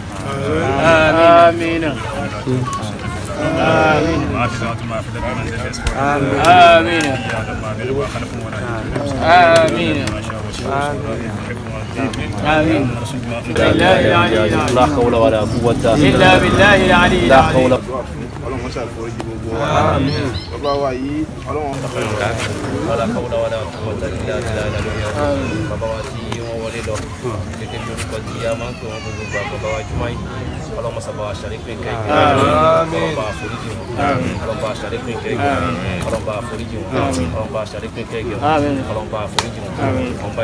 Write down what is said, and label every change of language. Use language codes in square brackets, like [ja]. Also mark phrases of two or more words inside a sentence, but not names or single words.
[ar] آمين. آمين. آمين. آمين. آمين. لا حول ولا قوة إلا بالله العلي العظيم. [yo] ọlọ́run ṣàforíjì gbogbo wa bàbá wa yìí ọlọ́run [ar] ولا حول ولا قوة إلا بالله [yo] bàbá wa tí wọ́n wọlé lọ gẹ́gẹ́ bí orúkọ tí a máa ń pè wọ́n gbogbo bàbá wa Jùmáì ọlọ́mọ sábà ṣàlékún ìkẹ́kẹ́ ọlọ́mọ àforíjì wọn ọlọ́mọ ṣàlékún ìkẹ́kẹ́ ọlọ́mọ àforíjì wọn ọlọ́mọ ṣàlékún ìkẹ́kẹ́ ọlọ́mọ àforíjì wọn ọba